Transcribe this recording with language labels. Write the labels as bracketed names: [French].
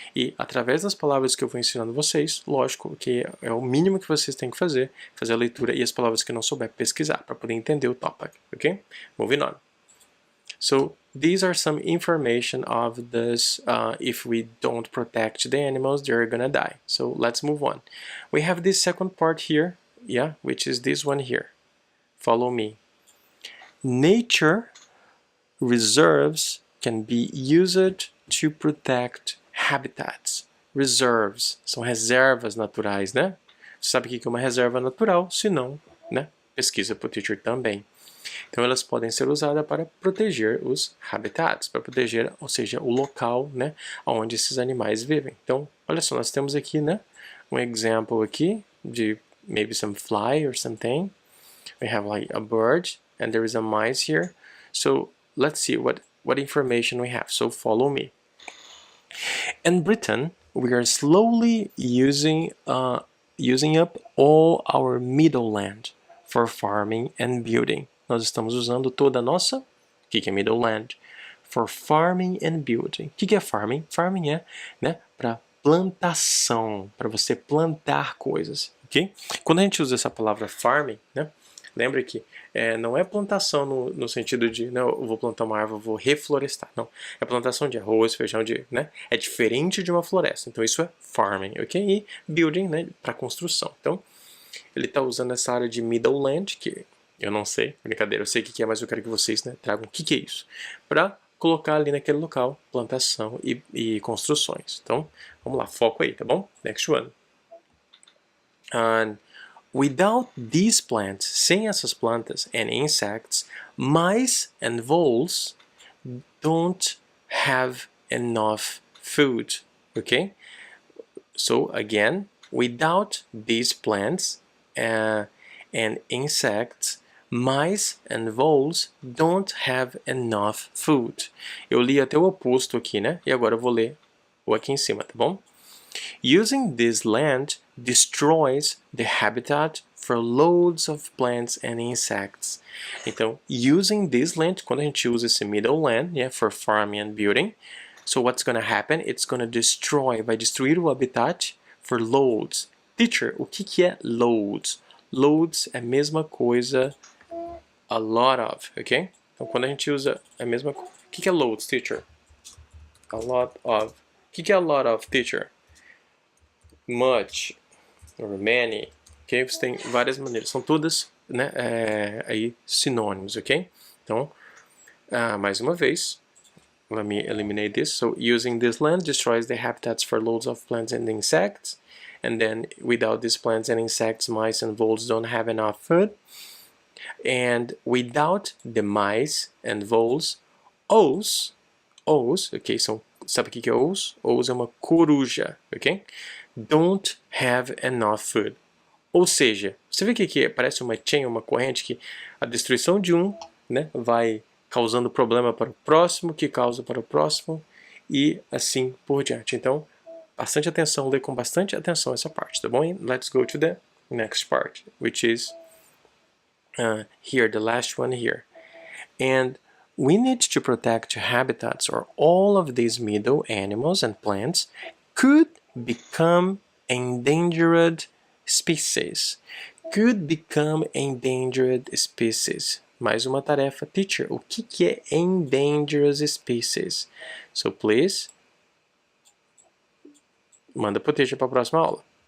[Portuguese] E através das palavras que eu vou ensinando vocês, lógico que é o mínimo que vocês têm que fazer a leitura e as palavras que não souber pesquisar para poder entender o topic, ok? [English] Moving on. So these are some information of this. If we don't protect the animals, they're gonna die. So let's move on. We have this second part here. yeah, which is this one here. Follow me. Nature reserves can be used to protect habitats. [Portuguese] Reserves são reservas naturais, né? Sabe o que é uma reserva natural? Se não, né? Pesquisa para o teacher também. Então, elas podem ser usadas para proteger os habitats, para proteger, ou seja, o local, né, onde esses animais vivem. Então, olha só, nós temos aqui, né, um example aqui de [English] maybe some fly or something. We have like a bird, and there is a mice here. So let's see what information we have. So follow me. In Britain, we are slowly using up all our meadowland for farming and building. [Portuguese] Nós estamos usando toda a nossa, o que é meadowland? [English] For farming and building. [Portuguese] O que é farming? Farming é, né, para plantação, para você plantar coisas, ok? Quando a gente usa essa palavra farming, né, lembra que não é plantação no sentido de, não, eu vou plantar uma árvore, eu vou reflorestar. Não, é plantação de arroz, feijão, né? É diferente de uma floresta. Então isso é farming, ok? E building, né, para construção. Então ele está usando essa área de Meadowland, que eu não sei, brincadeira, eu sei o que é, mas eu quero que vocês, né, tragam o que é isso, para colocar ali naquele local plantação e construções. Então vamos lá, foco aí, tá bom? [English] Next one. And without these plants, [Portuguese] sem essas plantas [English] and insects, mice and voles don't have enough food, okay? So again, without these plants and insects, mice and voles don't have enough food. [Portuguese] Eu li até o oposto aqui, né? E agora eu vou ler o aqui em cima, tá bom? [English] Using this land destroys the habitat for loads of plants and insects. [Portuguese] Então, [English] using this land, [Portuguese] quando a gente usa esse [English] middle land, yeah, for farming and building, so what's going to happen? It's going to destroy, [Portuguese] vai destruir o [English] habitat for loads. [Portuguese] Teacher, o que é loads? Loads é a mesma coisa, [English] a lot of, [Portuguese] ok? Então, quando a gente usa a mesma coisa, o que é loads, teacher? [English] A lot of. [Portuguese] O que é [English] a lot of, teacher? Much or many, ok? [Portuguese] Você tem várias maneiras, são todas, né, aí sinônimos, ok? Então, mais uma vez, [English] let me eliminate this. So using this land destroys the habitats for loads of plants and insects, and then without these plants and insects, mice and voles don't have enough food, and without the mice and voles, owls, ok? [Portuguese] Sabe o que é owls? Owls é uma coruja, ok? [English] Don't have enough food. [Portuguese] Ou seja, você vê que parece uma chain, uma corrente, que a destruição de um, né, vai causando problema para o próximo, que causa para o próximo, e assim por diante. Então, bastante atenção, lê com bastante atenção essa parte, tá bom? [English] And let's go to the next part, which is here, the last one here. And we need to protect habitats, or all of these meadow animals and plants could become endangered species. Could become endangered species. [Portuguese] Mais uma tarefa, teacher. O que é endangered species? [English] So please, [Portuguese] manda pro teacher para a próxima aula.